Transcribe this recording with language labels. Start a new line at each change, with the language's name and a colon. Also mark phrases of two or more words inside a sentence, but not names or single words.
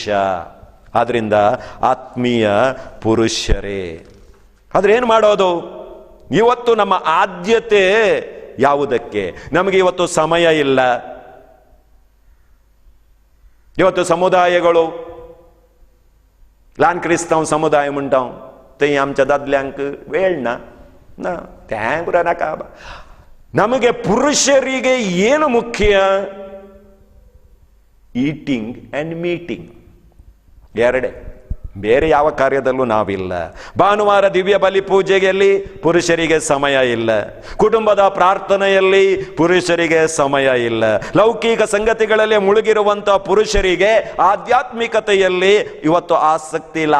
Kannada: ಆದ್ರಿಂದ ಆತ್ಮೀಯ ಪುರುಷರೇ, ಆದ್ರೆ ಏನು ಮಾಡೋದು? ಇವತ್ತು ನಮ್ಮ ಆದ್ಯತೆ ಯಾವುದಕ್ಕೆ? ನಮಗೆ ಇವತ್ತು ಸಮಯ ಇಲ್ಲ. ಇವತ್ತು ಸಮುದಾಯಗಳು
Konkani: लहान क्रिस्तांव समुदाय म्हणटा थंय आमच्या दादल्यांक वेळ ना ना तें पुरा नाका.
Kannada: ನಮಗೆ ಪುರುಷರಿಗೆ ಏನು ಮುಖ್ಯ?
English: eating and meeting
Kannada: ಎರಡೇ, ಬೇರೆ ಯಾವ ಕಾರ್ಯದಲ್ಲೂ ನಾವಿಲ್ಲ. ಭಾನುವಾರ ದಿವ್ಯ ಬಲಿ ಪೂಜೆಯಲ್ಲಿ ಪುರುಷರಿಗೆ ಸಮಯ ಇಲ್ಲ, ಕುಟುಂಬದ ಪ್ರಾರ್ಥನೆಯಲ್ಲಿ ಪುರುಷರಿಗೆ ಸಮಯ ಇಲ್ಲ, ಲೌಕಿಕ ಸಂಗತಿಗಳಲ್ಲಿ ಮುಳುಗಿರುವಂತಹ ಪುರುಷರಿಗೆ ಆಧ್ಯಾತ್ಮಿಕತೆಯಲ್ಲಿ ಇವತ್ತು ಆಸಕ್ತಿ ಇಲ್ಲ.